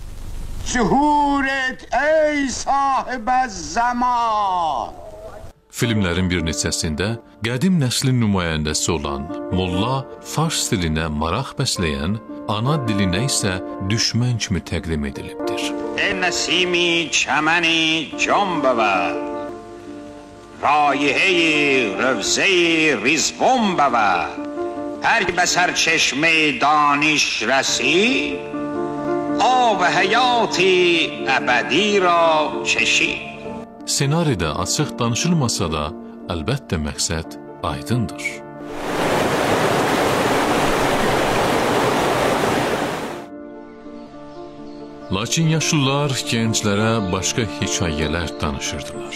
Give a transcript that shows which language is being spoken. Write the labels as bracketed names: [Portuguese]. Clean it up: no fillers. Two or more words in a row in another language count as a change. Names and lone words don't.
[Azerbaijani] Zühur et ey sahibəz zaman! Filmlərin bir neçəsində qədim nəslin nümayəndəsi olan molla fars dilinə maraq bəsləyən, ana dilinə isə düşmən kimi təqdim edilibdir. [Persian] ای نسیمی چمنی جان ببر رایحه روضه ریزبون ببر هر که به سرچشمه دانش رسی آب حیاتی ابدی را چشی. [Azerbaijani] Senaridə açıq danışılmasa da, əlbəttə məqsəd aydındır. Lakin yaşlılar gənclərə başqa hekayələr danışırdılar.